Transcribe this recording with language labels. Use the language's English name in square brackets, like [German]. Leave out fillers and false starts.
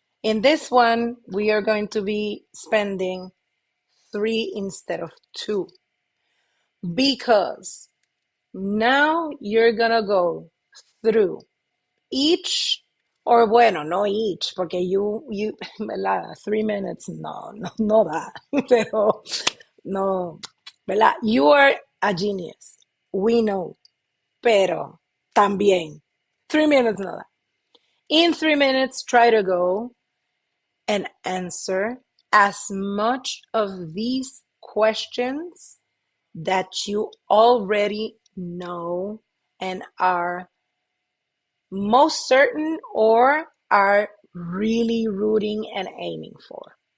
[English] In this one, we are going to be spending 3 instead of 2, because now you're going to go through each, or [Spanish] bueno, no [English] each, [Spanish] porque ¿verdad? [English] 3 minutes, [Spanish] no da, pero no, ¿verdad? [English] You are a genius, we know, [Spanish] pero también [English] 3 minutes [Spanish] no da. [English] In 3 minutes, try to go and answer as much of these questions that you already know and are most certain or are really rooting and aiming for.